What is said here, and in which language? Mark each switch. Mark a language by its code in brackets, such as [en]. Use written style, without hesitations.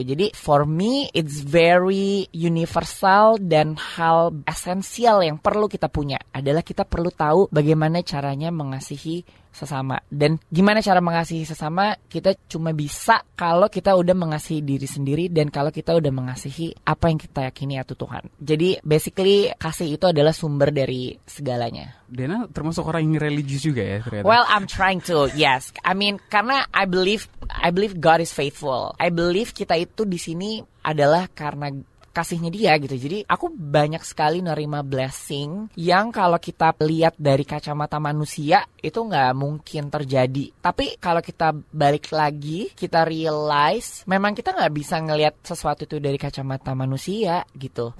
[id] Jadi [en] for me it's very universal, [id] dan hal esensial yang perlu kita punya adalah kita perlu tahu bagaimana caranya mengasihi sesama. Dan gimana cara mengasihi sesama, kita cuma bisa kalau kita udah mengasihi diri sendiri dan kalau kita udah mengasihi apa yang kita yakini yaitu Tuhan. Jadi basically kasih itu adalah sumber dari segalanya. Dena termasuk orang yang religius juga ya ternyata. [en] Well, I'm trying to, yes. I mean, [id] karena [en] I believe God is faithful. I believe [id] kita itu di sini adalah karena kasihnya dia gitu. Jadi aku banyak sekali nerima blessing yang kalau kita lihat dari kacamata manusia itu nggak mungkin terjadi. Tapi kalau kita balik lagi, kita realize memang kita nggak bisa ngelihat sesuatu itu dari kacamata manusia gitu.